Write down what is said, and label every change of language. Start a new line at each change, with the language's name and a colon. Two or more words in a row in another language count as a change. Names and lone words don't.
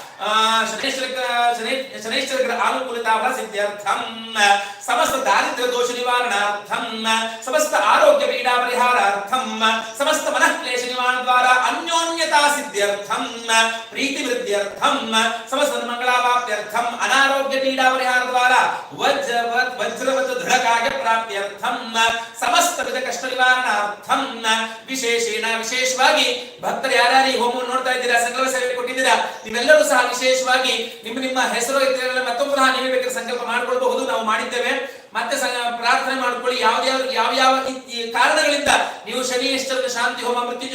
Sanskrit: शनेश्वर ग्रह अनुकूलता सिद्ध्यर्थम समस्त दारिद्र्य दोष निवारणार्थम समस्त आरोग्य पीडा परिहारार्थम समस्त मनः क्लेश निवारण द्वारा अन्योन्यता सिद्ध्यर्थम प्रीति वृद्ध्यर्थम समस्त मंगलावाप्त्यर्थम अनारोग्य पीडा परिहार द्वारा वज्रवत् दृढकाय प्राप्त्यर्थम समस्त विध कष्ट निवारणार्थम विशेषेण
Kannada: ವಿಶೇಷವಾಗಿ ಭಕ್ತರು ಯಾರ್ಯಾರು ಈ ಹೋಮವನ್ನು ನೋಡ್ತಾ ಇದ್ದೀರಾ ಸಂಕಲ್ಪ ಸೇವೆ ಕೊಟ್ಟಿದ್ದೀರಾ ನೀವೆಲ್ಲರೂ ಸಹ ವಿಶೇಷವಾಗಿ ನಿಮ್ಮ ಹೆಸರು ಇದ್ರೆಲ್ಲ ಮತ್ತೊಮ್ಮೆ ಸಹ ನೀವೇ ಬೇಕಾದ್ರೆ ಸಂಕಲ್ಪ ಮಾಡಿಕೊಳ್ಳಬಹುದು ನಾವು ಮಾಡಿದ್ದೇವೆ ಮತ್ತೆ ಪ್ರಾರ್ಥನೆ ಮಾಡ್ಕೊಳ್ಳಿ ಯಾವ ಕಾರಣಗಳಿಂದ ನೀವು ಶನಿಶ್ಚರ ಶಾಂತಿ ಹೋಮ ಮೃತ್ಯುಂಜಯ